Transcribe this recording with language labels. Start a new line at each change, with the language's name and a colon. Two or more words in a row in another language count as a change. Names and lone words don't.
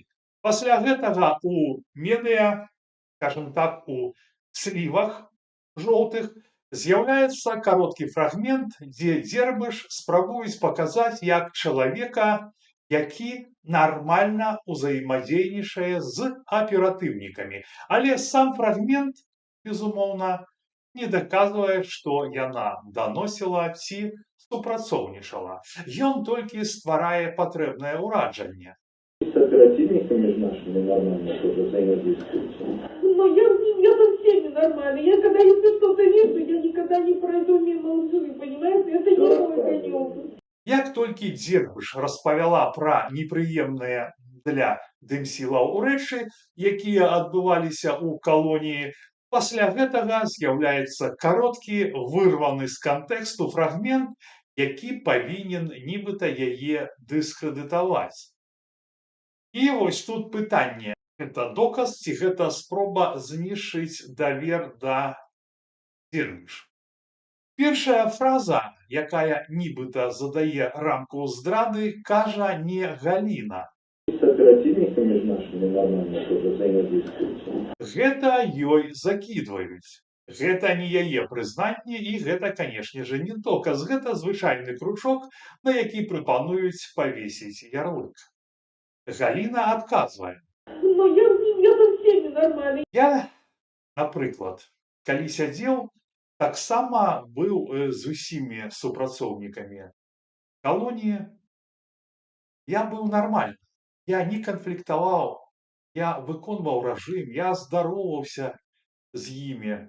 Belarusian: Пасля гэтага у медыа, скажем так, у слівах жоўтых з'яўляецца кароткі фрагмент, дзе Дзербыш спрабуюць паказаць як чалавека, які нармальна ўзаемадзейнічае з аператыўнікамі. Але сам фрагмент, безумоўна, не даказвае, што яна даносіла ці супрацоўнічала. Ён толькі стварае патрэбнае ўражанне.
Russian: С оперативниками нашими нормально тоже взаимодействуете? Ну, я со всеми нормально. Я когда если что-то вижу, я никогда не пройду мимо лжи, понимаете? Это не мой конек.
Belarusian: Як толькі Дзербыш распавяла пра непрыемныя для дэмсілаў рэчы, якія адбываліся ў калоніі, пасля гэтага з'яўляецца кароткі, вырваны з кантэксту фрагмент, які павінен нібыта яе дыскрэдытаваць. І вось тут пытанне. Гэта доказ ці гэта спроба знішчыць давер да Дзербыш? Першая фраза, якая нібыта задае рамку здрады, кажа не Галіна.
Russian: С оперативниками нашими нормально тоже взаимодействуете?
Belarusian: Гэта ёй закідваюць. Гэта не яе прызнанне і гэта, канешне же, не доказ. Гэта звычайны кручок, на які прапануюць павесіць ярлык. Галіна адказвае.
Russian: Ну, я со всеми нормально.
Belarusian: Я, напрыклад, калі сядзеў, таксама быў з усімі супрацоўнікамі калоніі. Я быў нармальны. Я не канфліктаваў, я выконваў рэжым, я здароўваўся з імі.